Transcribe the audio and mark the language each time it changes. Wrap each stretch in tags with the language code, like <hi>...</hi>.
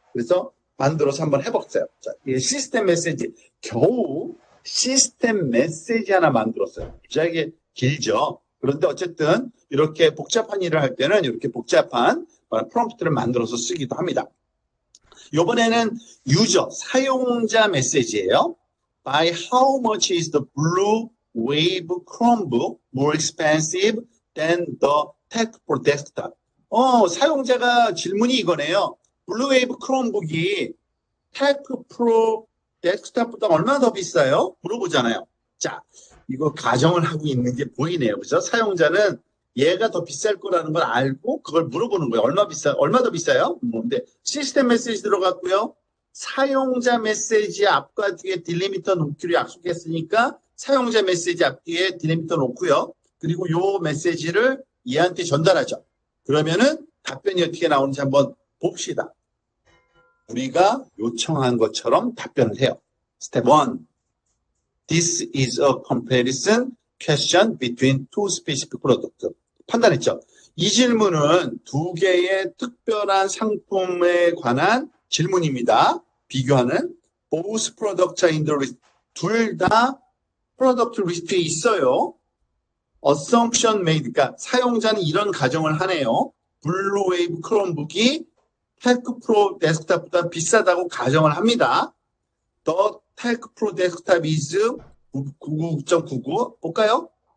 <ko>그래서 만들어서 한번 해봤어요. 자, 이 시스템 메시지 겨우 시스템 메시지 하나 만들었어요. 무지하게 길죠. 그런데 어쨌든 이렇게 복잡한 일을 할 때는 이렇게 복잡한 프롬프트를 만들어서 쓰기도 합니다. 이번에는 유저, 사용자 메시지예요.</ko> <en>By how much is the Blue Wave Chromebook more expensive than the Tech Pro Desktop?</en> <ko>사용자가 질문이 이거네요. 블루 웨이브 크롬북이 테크 프로 데스크탑보다 얼마나 더 비싸요? 물어보잖아요. 자, 이거 가정을 하고 있는 게 보이네요. 그죠? 사용자는 얘가 더 비쌀 거라는 걸 알고 그걸 물어보는 거예요. 얼마 더 비싸요? 근데 시스템 메시지 들어갔고요. 사용자 메시지 앞과 뒤에 딜리미터 놓기로 약속했으니까 사용자 메시지 앞뒤에 딜리미터 놓고요. 그리고 요 메시지를 얘한테 전달하죠. 그러면은 답변이 어떻게 나오는지 한번 봅시다. 우리가 요청한 것처럼 답변을 해요. 스텝 1.</ko> <en>This is a comparison question between two specific products.</en> <ko>판단했죠. 이 질문은 두 개의 특별한 상품에 관한 질문입니다. 비교하는</ko> <en>both products are in the list.</en> <ko>둘 다 프로덕트 리스트에 있어요.</ko> <en>assumption made.</en> <ko>그러니까 사용자는 이런 가정을 하네요. 블루웨이브 크롬북이 테크 프로 데스크탑보다 비싸다고 가정을 합니다.</ko> <en>The Tech Pro Desktop is 99.99.</en> <ko>볼까요?</ko>